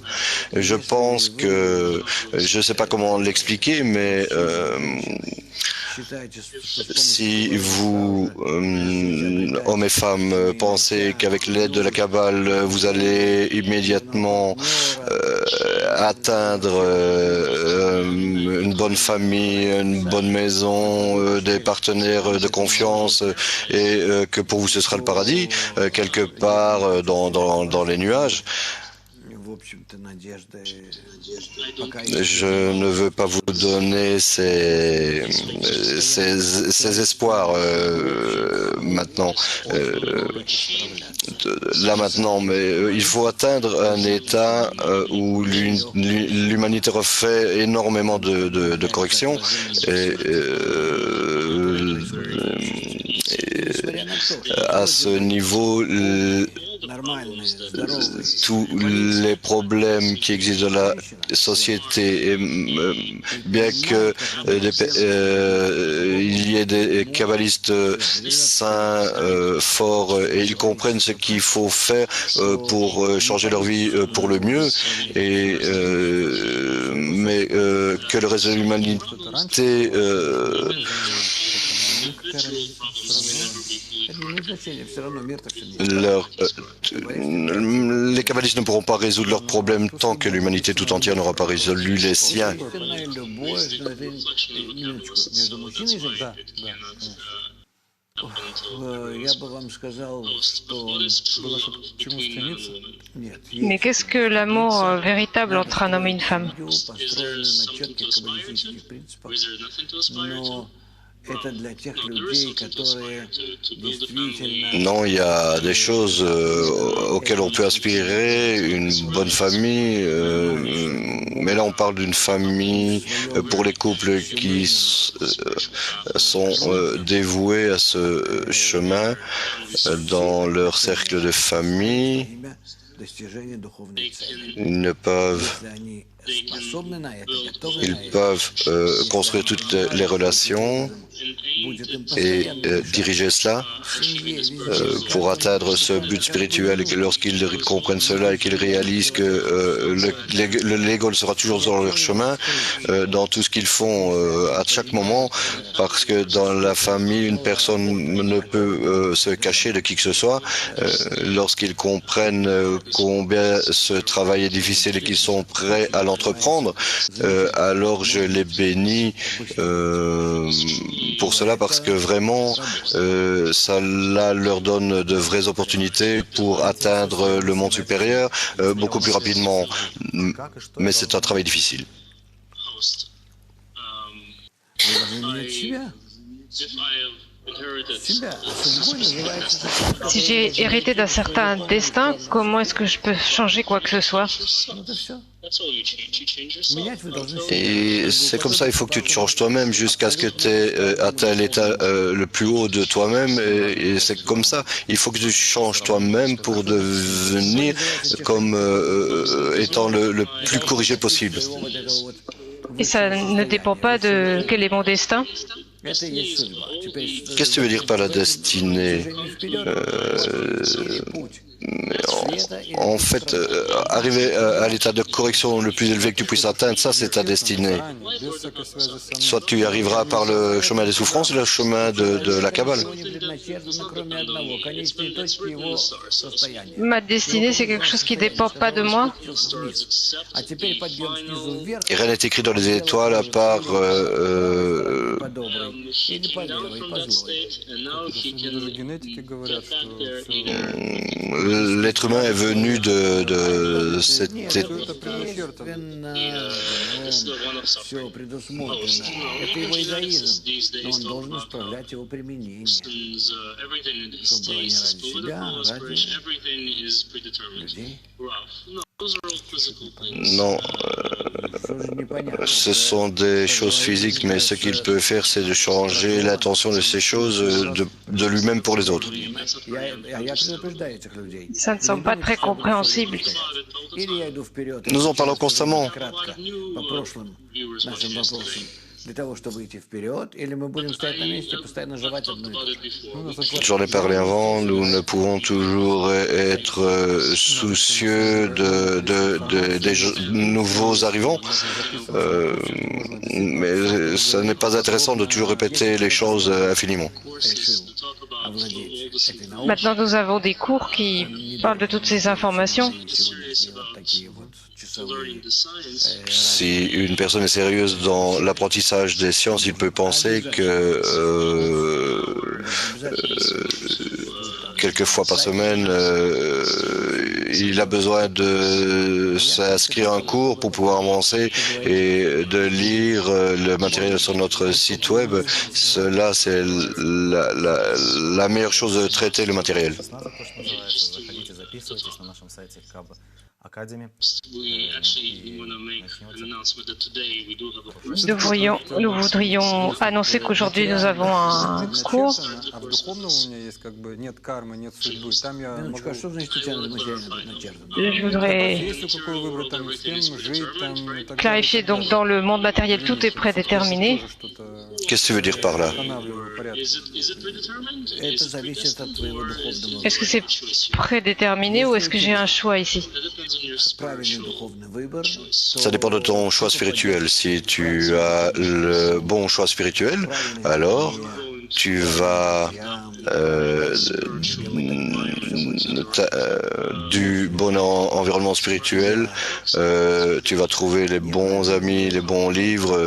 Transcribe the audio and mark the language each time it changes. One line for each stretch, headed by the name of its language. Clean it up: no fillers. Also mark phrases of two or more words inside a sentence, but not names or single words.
French: Je pense que, je ne sais pas comment l'expliquer, mais si vous, hommes et femmes, pensez qu'avec l'aide de la Kabbale, vous allez immédiatement atteindre une bonne famille, une bonne maison, des partenaires de confiance et que pour vous ce sera le paradis, quelque part dans les nuages,
Russian: В общем-то, надежда
French: je ne veux pas vous donner ces espoirs maintenant, là maintenant, mais il faut atteindre un état où l'humanité refait énormément de corrections et à ce niveau,
Russian: нормальные, здоровые.
French: tous les problèmes qui existent dans la société, et bien que il y ait des kabbalistes sains, forts, et ils comprennent ce qu'il faut faire pour changer leur vie pour le mieux, et mais que le reste de l'humanité les kabbalistes ne pourront pas résoudre leurs problèmes tant que l'humanité tout entière n'aura pas résolu les siens.
Russian: Я бы вам сказал, что Было, что к чему стремиться? нет,
French: Mais qu'est-ce que l'amour véritable entre un homme et une femme?
Russian: построены на четких каббалистических принципах, но это для тех людей, которые действительно
French: Non, il y a des choses auxquelles on peut aspirer, une bonne famille, mais là on parle d'une famille pour les couples qui sont dévoués à ce chemin dans leur cercle de famille.
Russian: имя достижения духовной цели.
French: Ils peuvent
Russian: Если они способны на это, готовы на это,
French: construire toutes les relations
Russian: будет им
French: et
Russian: постоянно
French: diriger cela
Russian: в семье, везде.
French: pour atteindre ce but spirituel, et que lorsqu'ils comprennent cela et qu'ils réalisent que l'ego sera toujours sur leur chemin dans tout ce qu'ils font à chaque moment, parce que dans la famille, une personne ne peut se cacher de qui que ce soit. Lorsqu'ils comprennent combien ce travail est difficile et qu'ils sont prêts à l'entreprendre, alors je les bénis pour cela, parce que vraiment cela leur donne de vraies opportunités pour atteindre le monde supérieur beaucoup plus rapidement, mais c'est un travail difficile.
Russian: Вы должны менять себя. Себя. Судьбой называется так.
French: Si j'ai hérité d'un certain destin, comment est-ce que je peux changer quoi que ce soit?
Russian: Ну, это все. Менять вы должны себя.
French: Et c'est comme ça, il faut que tu te changes toi-même jusqu'à ce que tu aies atteint l'état le plus haut de toi-même, et c'est comme ça. Il faut que tu changes toi-même pour devenir comme étant le plus corrigé possible.
Russian: Вот это вот.
French: Et ça ne dépend pas de quel est mon destin?
Russian: Это и есть судьба. Теперь
French: Qu'est-ce que tu veux dire par la destinée?
Russian: движение вперед, путь.
French: En fait, arriver à l'état de correction le plus élevé que tu puisses atteindre, ça c'est ta destinée.
Russian: Без всякой связи со мной.
French: Soit tu y arriveras par le chemin des souffrances ou le chemin de la Kabbale.
Russian: Ничего не предначертано, кроме одного, конечной точки его состояния.
French: Ma destinée, c'est quelque chose qui ne dépend pas de moi.
Russian: Вниз. А теперь подъем снизу вверх,
French: Et rien n'est écrit dans les étoiles à part
Russian: по доброй или по левой, по злой. Даже генетики говорят, что все
French: l'être humain est venu de cette
Russian: Нет, это предначертано. Все предусмотрено. Это его эгоизм, но он должен исправлять его применение, чтобы было не ради себя, а ради людей.
French: Non,
Russian: Что же непонятно?
French: ce sont des choses physiques, mais ce qu'il peut faire, c'est de changer l'intention de ces choses de lui-même pour les autres.
Russian: Я предупреждаю этих людей.
French: Ça ne semble pas très compréhensible.
Russian: Или я иду вперед.
French: Nous en parlons constamment.
Russian: Кратко по прошлым нашим вопросам. Для того, чтобы идти вперед, или мы будем стоять на месте и постоянно жевать одно и то же.
French: J'en ai parlé avant, nous ne pouvons toujours être soucieux des nouveaux arrivants, mais ce n'est pas intéressant de toujours répéter les choses infiniment.
Russian: Решил овладеть этой наукой.
French: Maintenant, nous avons des cours qui parlent de toutes ces informations.
Russian: Сегодняшние вот такие вот часовые
French: Si une personne est sérieuse dans l'apprentissage des sciences, il peut penser que quelques fois par semaine, il a besoin de s'inscrire à un cours pour pouvoir avancer et de lire le matériel sur notre site web. Cela, c'est la meilleure chose de traiter le matériel.
Russian: 16 то, что называется. Заходите, записывайтесь на нашем сайте Academy.
French: Nous voudrions annoncer qu'aujourd'hui nous avons un cours.
Russian: А в духовном у меня есть как бы нет кармы, нет судьбы. Там я Минуточку, а могу что значит Татьяна материально предначертано?
French: Je voudrais
Russian: профессию какую выбрать, там, с кем жить, там, и так
French: clarifier,
Russian: далее.
French: donc dans le monde matériel, tout est prédéterminé.
Russian: Тоже что-то
French: Qu'est-ce que tu veux dire par là?
Russian: останавливаю порядок. Это зависит от твоего духовного
French: Est-ce que c'est prédéterminé ou est-ce que j'ai un choix ici?
Russian: правильный духовный выбор.
French: Ça dépend de ton choix spirituel. Si tu as le bon choix spirituel, alors tu vas du bon environnement spirituel, tu vas trouver les bons amis, les bons livres.